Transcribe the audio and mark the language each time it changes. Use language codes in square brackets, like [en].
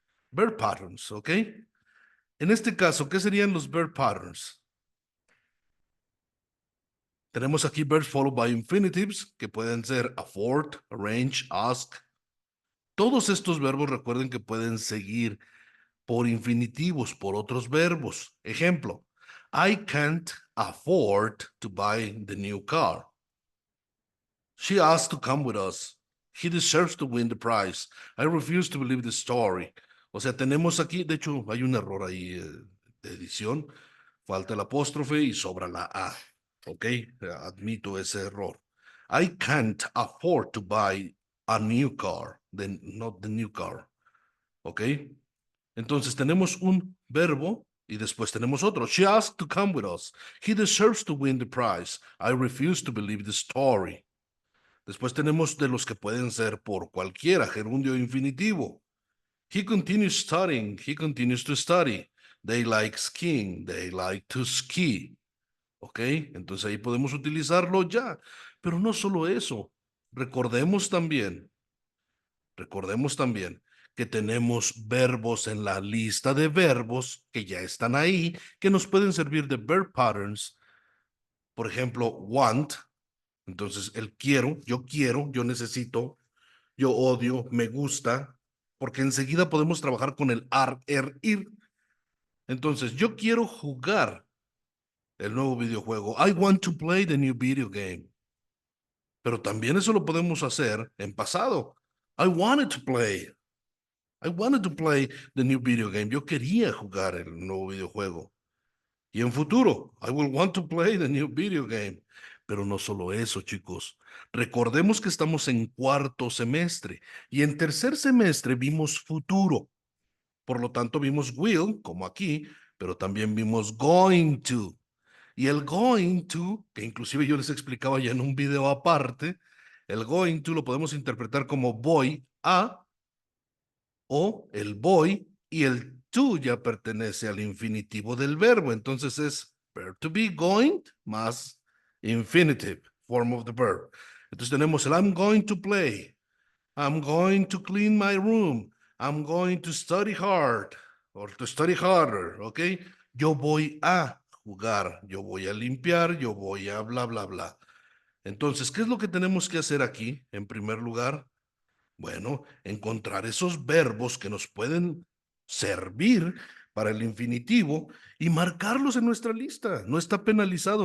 [es] Verb patterns, ¿ok? En este caso, ¿qué serían los verb patterns? Tenemos aquí [en] verbs followed by infinitives, [es] que pueden ser afford, arrange, ask. Todos estos verbos recuerden que pueden seguir por infinitivos, por otros verbos. [en] Ejemplo, I can't afford to buy the new car. She asked to come with us. He deserves to win the prize. I refuse to believe the story. [es] O sea, tenemos aquí, de hecho, hay un error ahí de edición. Falta el apóstrofe y sobra la A. ¿Ok? Admito ese error. [en] I can't afford to buy a new car, not the new car. ¿Ok? [es] Entonces tenemos un verbo y después tenemos otro. [en] She asked to come with us. He deserves to win the prize. I refuse to believe the story. [es] Después tenemos de los que pueden ser por cualquiera, gerundio infinitivo. [en] He continues studying. He continues to study. They like skiing. They like to ski. ¿Ok? [es] Entonces ahí podemos utilizarlo ya. Pero no solo eso. Recordemos también, recordemos también que tenemos verbos en la lista de verbos que ya están ahí, que nos pueden servir de verb patterns. Por ejemplo, want. Entonces, el quiero, yo necesito, yo odio, me gusta, porque enseguida podemos trabajar con el ir. Entonces, yo quiero jugar el nuevo videojuego. [en] I want to play the new video game. [es] Pero también eso lo podemos hacer en pasado. [en] I wanted to play. I wanted to play the new video game. [es] Yo quería jugar el nuevo videojuego. Y en futuro, [en] I will want to play the new video game. [es] Pero no solo eso, chicos. Recordemos que estamos en cuarto semestre y en tercer semestre vimos futuro. Por lo tanto, vimos will, como aquí, pero también vimos going to. Y el going to, que inclusive yo les explicaba ya en un video aparte, el going to lo podemos interpretar como voy a, o el voy y el to ya pertenece al infinitivo del verbo. Entonces es [en] verb to be, going, más infinitive, form of the verb. [es] Entonces tenemos el [en] I'm going to play, I'm going to clean my room, I'm going to study hard, or to study harder, ¿ok? [es] Yo voy a jugar, yo voy a limpiar, yo voy a bla, bla, bla. Entonces, ¿qué es lo que tenemos que hacer aquí? En primer lugar, bueno, encontrar esos verbos que nos pueden servir para el infinitivo y marcarlos en nuestra lista. No está penalizado.